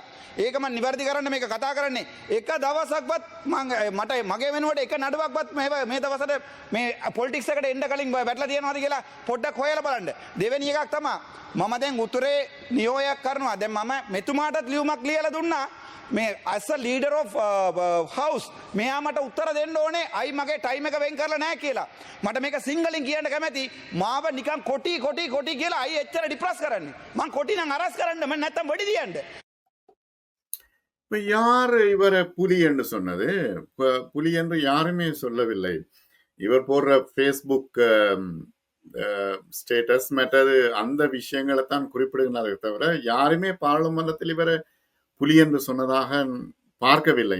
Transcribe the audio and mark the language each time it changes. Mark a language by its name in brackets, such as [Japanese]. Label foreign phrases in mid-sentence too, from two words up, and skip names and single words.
[Sinhala] ඒක මං නිවැරදි කරන්න මේක කතා කරන්නේ. එක දවසක්වත් මට මගේ වෙනුවට එක නඩුවක්වත් මේ දවසට මේ පොලිටික්ස් එකට එන්න කලින් වැටලා තියෙනවද කියලා පොඩ්ඩක් හොයලා බලන්න. දෙවෙනි එකක් තමයි මම දැන් උතුරේ නියෝගයක් කරනවා. දැන් මම මෙතුමාටත් ලියුමක් ලියලා දුන්නා. මේ [English] as a leader of house [Sinhala] මෙයා මට උත්තර දෙන්න ඕනේ අයි මගේ ටයිම් එක වෙන් කරලා නැහැ කියලා. මට මේක සිංහලෙන් කියන්න කැමැති. මාව නිකන් කොටි කියලා අයි එච්චර ડિප්‍රස් කරන්නේ. මං කොටි නම් අරස් කරන්න මම නැත්තම් වෙඩි දියන්න. [Tamil] இப்ப யார் இவரை புலி என்று சொன்னது? புலி என்று யாருமே சொல்லவில்லை. இவர் போடுற [English] Facebook status [Tamil] மற்றது அந்த விஷயங்களை தான் குறிப்பிடுகிறாரே தவிர யாருமே பாராளுமன்றத்தில் இவரை புலி என்று சொன்னதாக பார்க்கவில்லை.